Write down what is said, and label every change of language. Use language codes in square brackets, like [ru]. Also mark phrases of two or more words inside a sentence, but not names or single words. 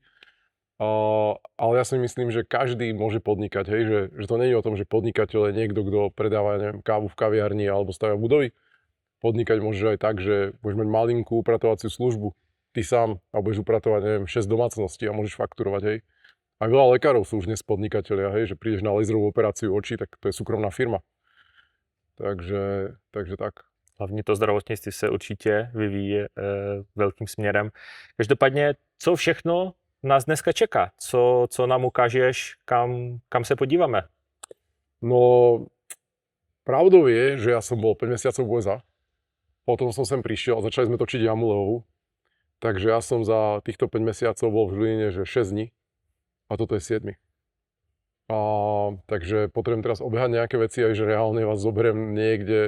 [sk] Ale ja si myslím, že každý môže podnikať, hej, že to nie je o tom, že podnikateľ je niekto, kto predáva, neviem, kávu v kaviarni alebo stavia budovy. Podnikať môžeš aj tak, že budeš mať malinkú upratovaciu službu, ty sám, a budeš upratovať, neviem, 6 domácností a môžeš fakturovať, hej. Aj veľa lekárov sú už dnes podnikatelia, hej, že prídeš na laserovú operáciu očí, tak to je súkromná firma. Takže tak. [cs] Hlavně to zdravotnictví se určitě vyvíjí velkým směrem. Každopádně, co všechno nás dneska čeká? Co nám ukážeš, kam se podíváme? [sk] No, pravdou je, že ja som bol 5 mesiacov v USA. Potom som sem prišiel a začali sme točiť Jamu Levovu. Takže ja som za týchto 5 mesiacov bol v Žiline, že 6 dní. A toto je 7. Takže potrebujem teraz obehať nejaké veci, aj že reálne vás zoberiem niekde.